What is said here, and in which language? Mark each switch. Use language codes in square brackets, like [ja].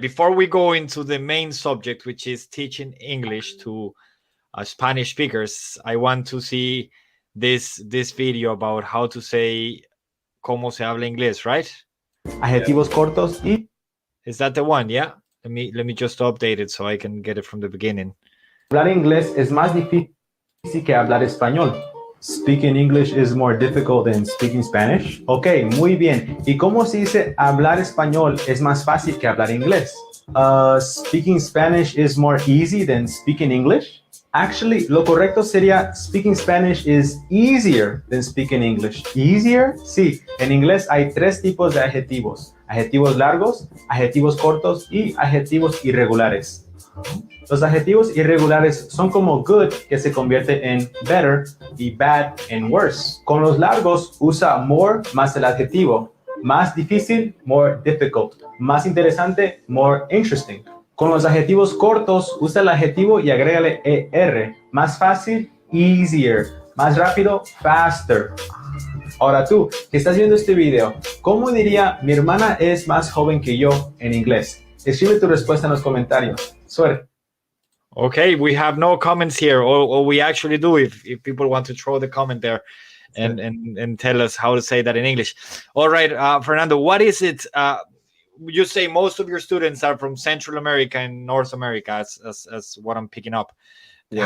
[en] Before we go into the main subject, which is teaching English to Spanish speakers, I want to see this video about how to say [es] "cómo se habla inglés," [en] right? [es] adjetivos cortos y [en] Is that the one? Yeah. Let me just update it so I can get it from the beginning. [es] hablar inglés es más difícil que hablar español. [en] Speaking English is more difficult than speaking Spanish. [es] Ok, muy bien. ¿Y cómo se dice hablar español es más fácil que hablar inglés? [en] Speaking Spanish is more easy than speaking English. Actually, [es] lo correcto sería [en] speaking Spanish is easier than speaking English. Easier? [es] Sí, en inglés hay 3 tipos de adjetivos. Adjetivos largos, adjetivos cortos y adjetivos irregulares. Los adjetivos irregulares son como good, que se convierte en better, y bad en worse. Con los largos usa more más el adjetivo. Más difícil, [en] more difficult. [es] Más interesante, [en] more interesting. [es] Con los adjetivos cortos usa el adjetivo y agrégale er. Más fácil, easier. Más rápido, faster. Ahora tú, que estás viendo este video, ¿cómo diría mi hermana es más joven que yo en inglés? Escribe tu respuesta en los comentarios. Suerte. [en] Okay, we have no comments here, or we actually do if people want to throw the comment there and tell us how to say that in English. All right, Fernando, what is it? You say most of your students are from Central America and North America, as what I'm picking up. Yes.